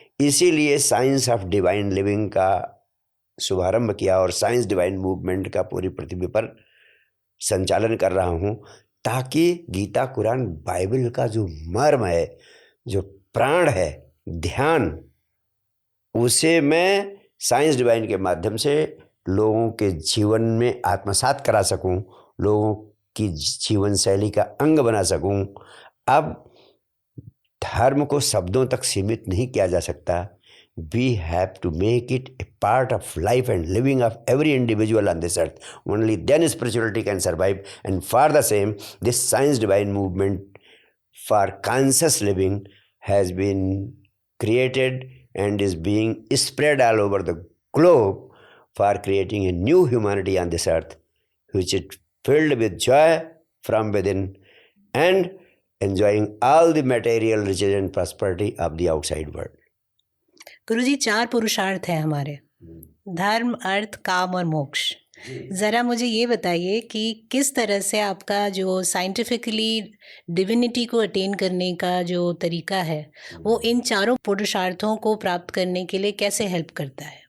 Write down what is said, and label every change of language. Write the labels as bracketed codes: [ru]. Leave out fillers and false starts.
[hi] इसीलिए science of divine living का शुभारंभ किया और साइंस डिवाइन मूवमेंट का पूरी पृथ्वी पर संचालन कर रहा हूँ, ताकि गीता, कुरान, बाइबल का जो मर्म है, जो प्राण है, ध्यान, उसे मैं साइंस डिवाइन के माध्यम से लोगों के जीवन में आत्मसात करा सकूं, लोगों की जीवन शैली का अंग बना सकूं। अब धर्म को शब्दों तक सीमित नहीं किया जा सकता। [en] We have to make it a part of life and living of every individual on this earth. Only then spirituality can survive. And for the same, this science divine movement for conscious living has been created and is being spread all over the globe for creating a new humanity on this earth, which is filled with joy from within and enjoying all the material riches and prosperity of the outside world. [hi] गुरुजी, 4 पुरुषार्थ हैं हमारे, धर्म, अर्थ, काम और मोक्ष। ज़रा मुझे ये बताइए कि किस तरह से आपका जो साइंटिफिकली डिविनिटी को अटेन करने का जो तरीका है वो इन चारों पुरुषार्थों को प्राप्त करने के लिए कैसे हेल्प करता है।